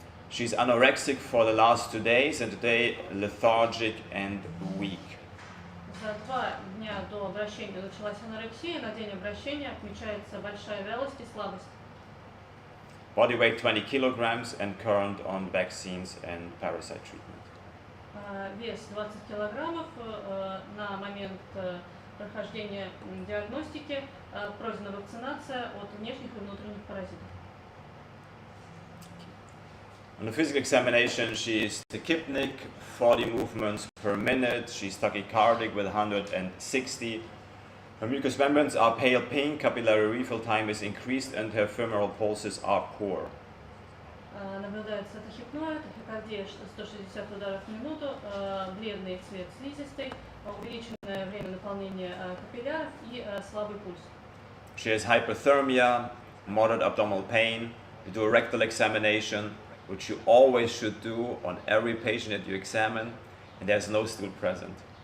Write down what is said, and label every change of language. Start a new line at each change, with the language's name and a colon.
English: She's anorexic for the last 2 days and today lethargic and weak.
Russian: За 2 дня до обращения началась анорексия, на день обращения отмечается большая вялость и слабость.
English: Body weight 20 kilograms and current on vaccines and parasite treatment.
Russian: Вес 20 килограммов, на момент прохождения диагностики пройдена вакцинация от внешних и внутренних паразитов.
English: On the physical examination, she is tachypnic, 40 movements per minute. She's tachycardic with 160. Her mucous membranes are pale pink, capillary refill time is increased, and her femoral pulses are poor.
Russian: Наблюдается тахипноид, тахикардия 160 ударов в минуту, бледный цвет слизистой, увеличенное время наполнения капилляров и слабый пульс.
English: She has hyperthermia, moderate abdominal pain. You do a rectal examination, which you always should do on every patient that you examine, and there's no stool present.